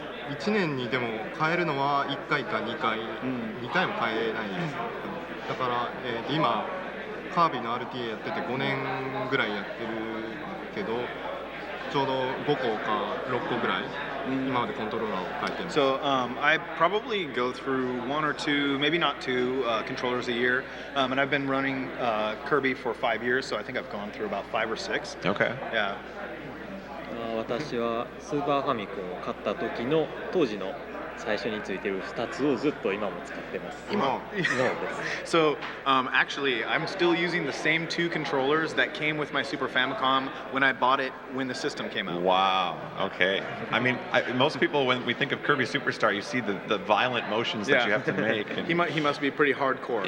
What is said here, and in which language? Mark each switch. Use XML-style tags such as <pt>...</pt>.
<ja>1年にでも変えるのは1回か2回、2回も変えないです。だから、今カービィの RTA やってて5年ぐらいやってるけど、ちょうど5個か6個ぐらい今までコントローラーを変えてます。</ja> <en>So I probably go through one or two, maybe not two, controllers a year, and I've been running Kirby for 5 years, so I think I've gone through about 5 or 6. Okay. Yeah.</en> <ja>私はスーパーファミコンを買った時の当時の最初についてる2つをずっと今も使ってます。今です。</ja> <en>So actually, I'm still using the same 2 controllers that came with my Super Famicom when I bought it when the system came out. Wow. Okay. I mean, most people, when we think of Kirby Superstar, you see the violent motions that you have to make. And he must be pretty hardcore.</en>